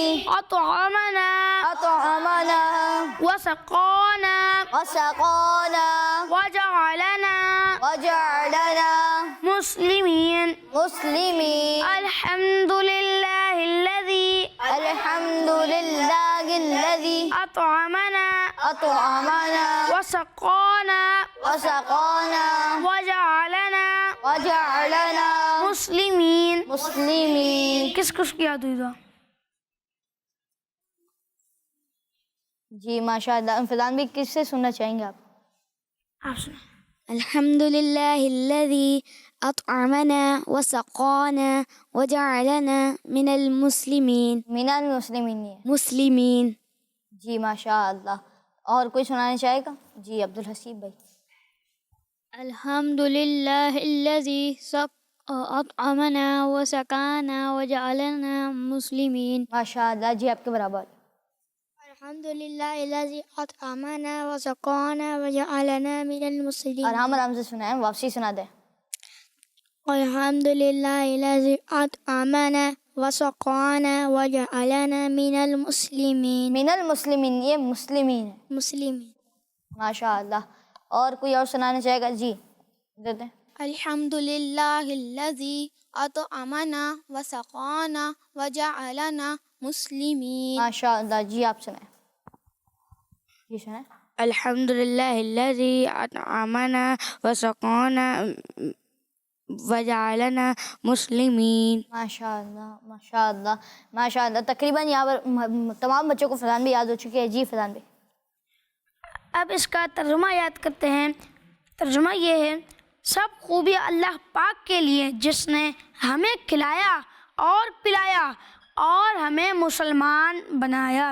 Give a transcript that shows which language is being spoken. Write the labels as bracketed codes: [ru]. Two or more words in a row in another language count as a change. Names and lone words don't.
[ar] أطعمنا وسقانا وجعلنا مسلمين. الحمد لله الذي أطعمنا وسقانا وجعلنا مسلمين. [hi] किसको याद हुई दुआ? जी माशाअल्लाह। फिजान भी किससे सुनना चाहेंगे आप? आप सुनो। [ar] الحمد لله الذي أطعمنا وسقانا وجعلنا من المسلمين. من المسلمين [hi] है। मुस्लिमीन। जी माशाअल्लाह। और कोई सुनाना चाहेगा? जी अब्दुल हसीब भाई। [ar] الحمد لله الذي أطعمنا وسقانا وجعلنا مسلمين. [hi] माशाअल्लाह। जी आपके बराबर। [ar] الحمد لله الذي أطعمنا وسقانا وجعلنا من المسلمين. [hi] आराम से सुनाएं, वापसी सुना दें। [ar] الحمد لله الذي أطعمنا وسقانا وجعلنا من المسلمين. من المسلمين, [hi] ये मुस्लिमीन है। मुस्लिमीन। माशाअल्लाह। और कोई और सुनाना चाहेगा? जी देते हैं। [ar] الحمد لله الذي أطعمنا وسقانا وجعلنا مسلمين. [hi] माशाअल्लाह। जी आप सुनाएं। जी सुनाएं। [ar] الحمد لله الذي أطعمنا وسقانا وجعلنا مسلمين. [hi] माशाअल्लाह माशाअल्लाह माशाअल्लाह। तकरीबन यहाँ पर तमाम बच्चों को फरहान भी याद हो चुकी है। जी फरहान भी। अब इसका तर्जुमा याद करते हैं। तर्जुमा ये है, सब खूबियाँ अल्लाह पाक के लिए जिसने हमें खिलाया और पिलाया और हमें मुसलमान बनाया।